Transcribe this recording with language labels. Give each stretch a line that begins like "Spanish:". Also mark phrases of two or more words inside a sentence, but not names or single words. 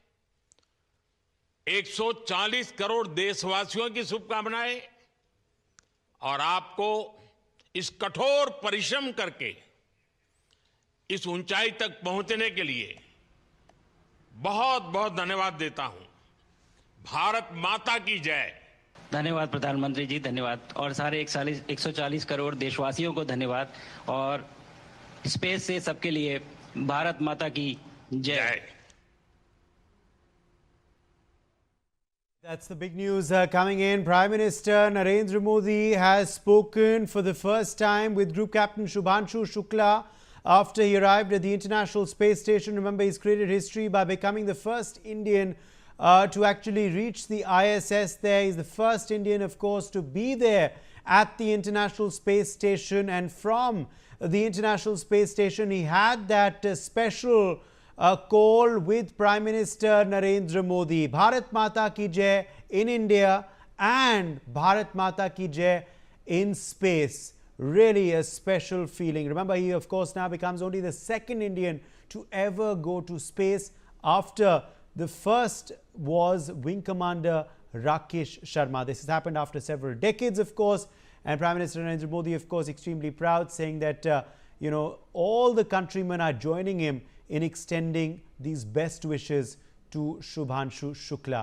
Hindi: 140 करोड़ देशवासियों की शुभकामनाएं और आपको इस कठोर परिश्रम करके इस ऊंचाई तक पहुंचने के लिए बहुत बहुत धन्यवाद देता हूं। भारत माता की जय। धन्यवाद प्रधानमंत्री जी, धन्यवाद। और सारे 140 करोड़ देशवासियों को धन्यवाद। और स्पेस से सबके लिए भारत माता की जय।
English: That's the big news coming in. Prime Minister Narendra Modi has spoken for the first time with Group Captain Shubhanshu Shukla after he arrived at the International Space Station. Remember, he's created history by becoming the first Indian to actually reach the ISS there. He's the first Indian, of course, to be there at the International Space Station. And from the International Space Station, he had that special call with Prime Minister Narendra Modi.
Hindi: भारत माता की जय
English: in India and
Hindi: भारत माता की जय
English: in space. Really a special feeling. Remember, he of course now becomes only the second Indian to ever go to space. After the first was Wing Commander Rakesh Sharma. This has happened after several decades, of course. And Prime Minister Narendra Modi, of course, extremely proud, saying that, all the countrymen are joining him in extending these best wishes to Shubhanshu Shukla.